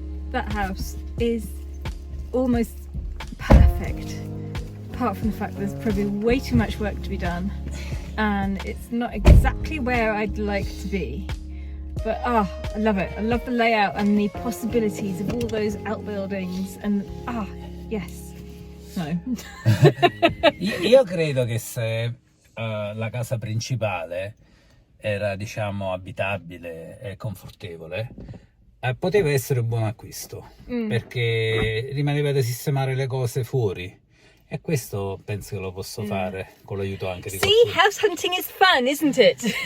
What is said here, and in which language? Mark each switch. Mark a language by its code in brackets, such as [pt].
[en] That house is almost perfect, apart from the fact there's probably way too much work to be done and it's not exactly where I'd like to be. But I love it. I love the layout and the possibilities of all those outbuildings and yes. No. [it] Io credo che se la casa principale era, diciamo, abitabile e confortevole, poteva essere un buon acquisto, perché rimaneva da sistemare le cose fuori. E questo penso che lo posso fare con l'aiuto anche di qualcuno. [en] See, house hunting is fun, isn't it?